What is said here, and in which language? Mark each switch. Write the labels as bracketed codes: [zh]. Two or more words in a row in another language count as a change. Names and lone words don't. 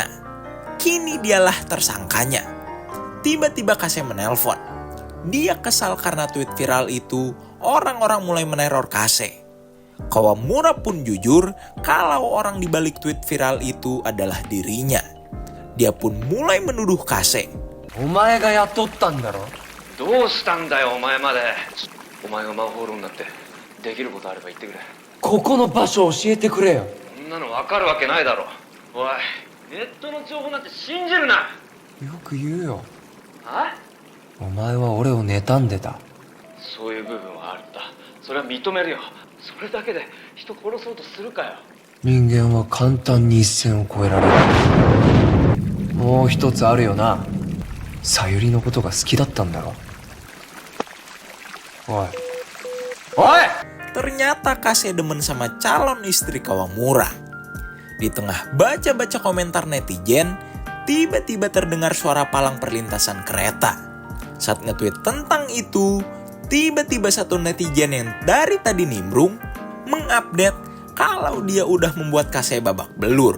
[id] Kini dialah tersangkanya. Tiba-tiba Kase menelpon. Dia kesal karena tweet viral itu, orang-orang mulai meneror Kase. Kawamura pun jujur kalau orang di balik tweet viral itu adalah dirinya. Dia pun mulai menuduh Kase. [ja] お前が雇ったんだろ。どうしたんだよお前まで。お前がマンホール女ってできることあれば言ってくれ。ここの場所教えてくれよ。そんなの分かるわけないだろ。おい、ネットの情報なんて信じるな。よく言うよ。あ？お前は俺を妬んでた。そういう部分はあるんだ。それは認めるよ。それだけで人殺そうとするかよ。人間は簡単に一線を越えられる。もう一つあるよな。さゆりのことが好きだったんだろ。おい。おい！ [id] Ternyata Kase demen sama calon istri Kawamura. Di tengah baca-baca komentar netizen, tiba-tiba terdengar suara palang perlintasan kereta. Saat nge-tweet tentang itu, tiba-tiba satu netizen yang dari tadi nimbrung mengupdate kalau dia udah membuat Kase babak belur.